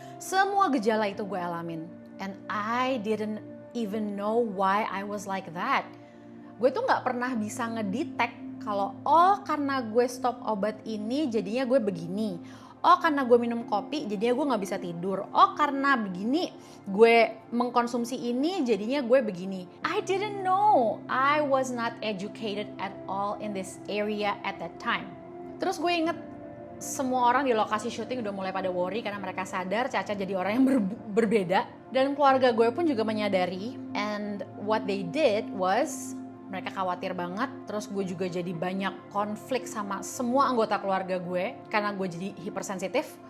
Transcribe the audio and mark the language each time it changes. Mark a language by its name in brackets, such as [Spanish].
[Indonesian] Semua gejala itu gue alamin, [English] and I didn't even know why I was like that. [Indonesian] Gue tuh nggak pernah bisa ngedetect kalau karena gue stop obat ini jadinya gue begini. Karena gue minum kopi jadinya gue gak bisa tidur. Karena begini gue mengkonsumsi ini jadinya gue begini. [English] I didn't know. I was not educated at all in this area at that time. [Indonesian] Terus gue inget semua orang di lokasi syuting udah mulai pada worry karena mereka sadar Caca jadi orang yang berbeda. Dan keluarga gue pun juga menyadari. [English] And what they did was [Indonesian] mereka khawatir banget, terus gue juga jadi banyak konflik sama semua anggota keluarga gue karena gue jadi hipersensitif.